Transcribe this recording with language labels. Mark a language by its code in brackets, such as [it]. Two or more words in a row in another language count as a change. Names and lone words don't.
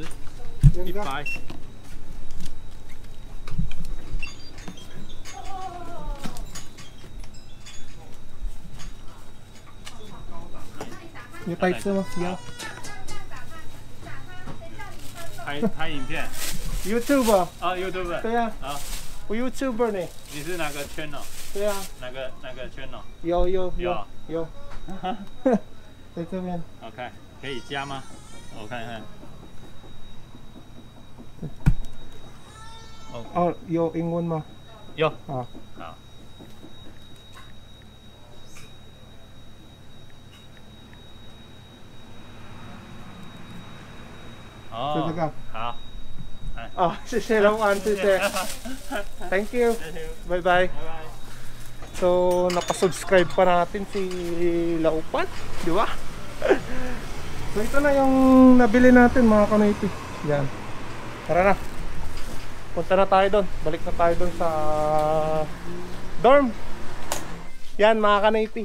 [tl] Yan ka. 100 Yung types mo. [en] Yeah. [zh] 拍影片 YouTube 啊 YouTube 对啊啊，我 YouTuber 呢你是哪个 channel 对啊哪个 channel 有在这边 OK 可以加吗？我看看哦有英文吗有好好就这个哦好哦谢谢老板谢谢 [en] Thank you [zh] 谢谢 [en] Bye bye [zh] 拜拜 [tl] So, napasubscribe pa natin si Laupan, di ba? So, ito na yung nabili natin mga kanoypi. Yan. Tara na. Punta na tayo doon. Balik na tayo doon sa dorm. Yan mga kanoypi.